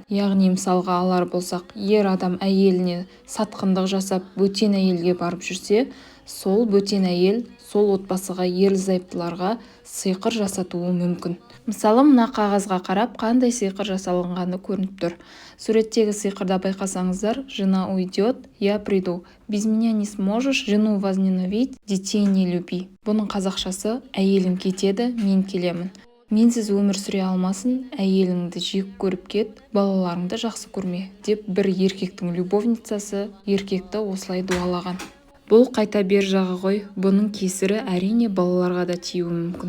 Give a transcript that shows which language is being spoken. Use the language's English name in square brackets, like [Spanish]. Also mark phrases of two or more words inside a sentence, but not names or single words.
[Kazakh] Яғни мысалға алар болсақ, ер адам әйеліне сатқындық жасап, бөтен әйелге барып жүрсе, сол бөтен әйел сол отбасыға ерлі-зайыптыларға сиқыр жасатуы мүмкін. Мысалы, мына қағазға қарап, қандай сиқыр жасалынғаны көрініп тұр. Суреттегі сиқырда байқасаңыздар, [Russian] жена уйдет, я приду. Без меня не сможешь жену возненавидеть, детей не люби. [Kazakh] Бұның қазақшасы, әйелің кетеді, мен келемін. Менсіз өмір сүре алмасын, әйеліңді жек көріп кет, балаларыңды жақсы көрме, деп бір еркектің любовницасы еркекті осылай дуалаған. Бұл қайта бер жағы ғой, бұның кесірі әрине балаларға да тиюі мүмкін.